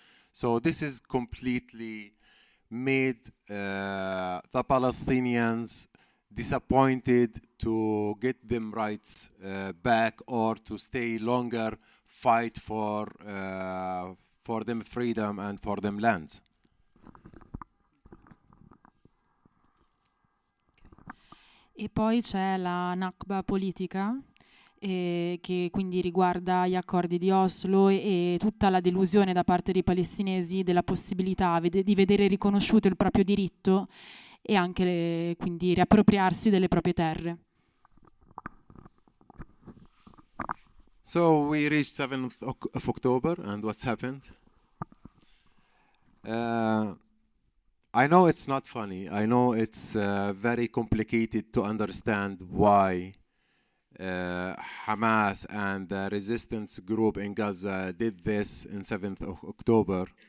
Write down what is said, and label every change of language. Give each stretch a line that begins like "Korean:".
English: So this is completely made the Palestinians disappointed to get them rights back or to stay longer, fight for them freedom and for them lands.
Italian: E poi c'è la Nakba politica, che quindi riguarda gli accordi di Oslo e tutta la delusione da parte dei palestinesi della possibilità di vedere riconosciuto il proprio diritto e anche quindi riappropriarsi delle proprie terre.
English: So we reached 7th of October, and what's happened? I know it's not funny. I know it's very complicated to understand why Hamas and the resistance group in Gaza did this in 7th of October.